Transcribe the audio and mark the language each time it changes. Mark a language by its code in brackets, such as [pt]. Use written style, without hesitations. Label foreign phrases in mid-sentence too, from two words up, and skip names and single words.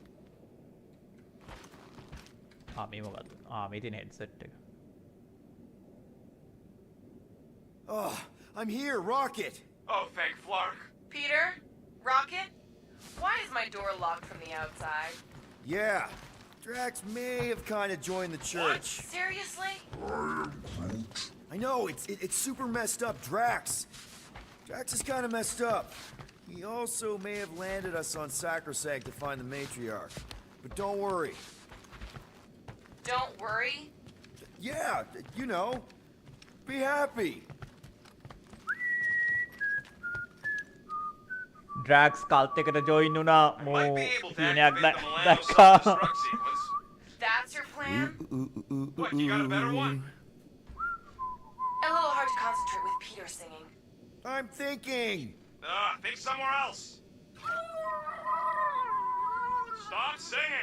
[si] මේ මොකද්ද? මේ තියෙන හෙඩ්සෙට් එක. [en] Oh, I'm here, Rocket! Oh, thank Flark. Peter? Rocket? Why is my door locked from the outside? Yeah, Drax may have kind of joined the church. Seriously? I know, it's super messed up, Drax. Drax is kind of messed up. He also may have landed us on Sacrosanct to find the Matriarch. But don't worry. Don't worry? Yeah, you know. Be happy. [si] Drax කල්ට් එකට join වුණා මෝ සීනයක් දැක්කා. [en] That's your plan? What, you got a better one? A little hard to concentrate with Peter singing. I'm thinking. Think somewhere else. Stop singing.